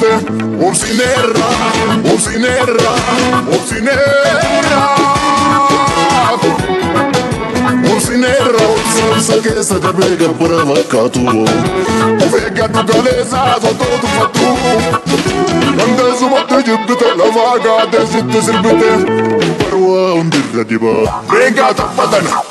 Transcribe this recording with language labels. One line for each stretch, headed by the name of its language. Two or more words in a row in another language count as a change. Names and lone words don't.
Oromo: Obsineerra, obsineerra, obsineerra. Obsineerra, obsiinsa keessa darbee gabbara fakkaatu. Of eeggadhu galeessaa sottoo tuffattu. Dandeessumatti jibbite lafaa gaadee sitti sirbite. Barwaa hundirra dibaa.
English: Break out of button.